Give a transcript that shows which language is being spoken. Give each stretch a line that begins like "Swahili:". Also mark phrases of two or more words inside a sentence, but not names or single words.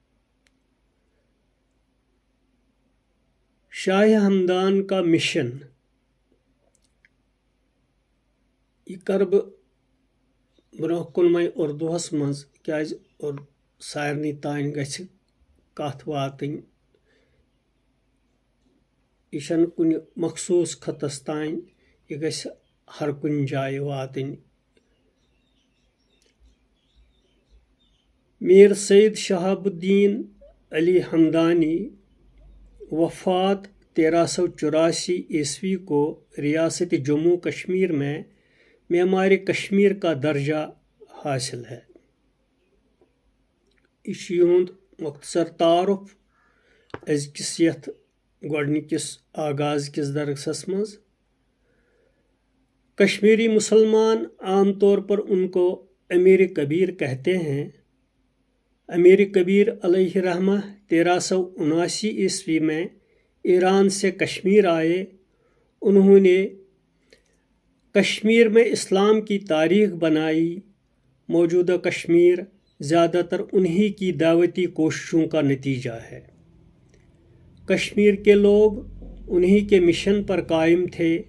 Urdu: شاہ ہمدان کا مشن
Kashmiri: یہ کرٕ بہٕ برونٛہہ کُن وۄنۍ اُردوہس منٛز کیازِ سارنٕے تانۍ گژھِ کتھ واتٕنۍ یہِ چھنہٕ کُنہِ مخصوٗص خطس تانۍ یہِ گژھِ ہر کُنہِ جایہِ واتٕنۍ
Urdu: میر سید شہاب الدین علی ہمدانی وفات 1384 عیسوی کو ریاست جموں کشمیر میں معمار کشمیر کا درجہ حاصل ہے
Kashmiri: یہ چھُ یِہُنٛد مختصر تعارُف أزکِس یتھ گۄڈنِکِس آغاز کِس درسس منٛز
Urdu: کشمیری مسلمان عام طور پر ان کو امیر کبیر کہتے ہیں امیر کبیر علیہ رحمہ 1379 عیسوی میں ایران سے کشمیر آئے انہوں نے کشمیر میں اسلام کی تاریخ بنائی موجودہ کشمیر زیادہ تر انہی کی دعوتی کوششوں کا نتیجہ ہے کشمیر کے لوگ انہی کے مشن پر قائم تھے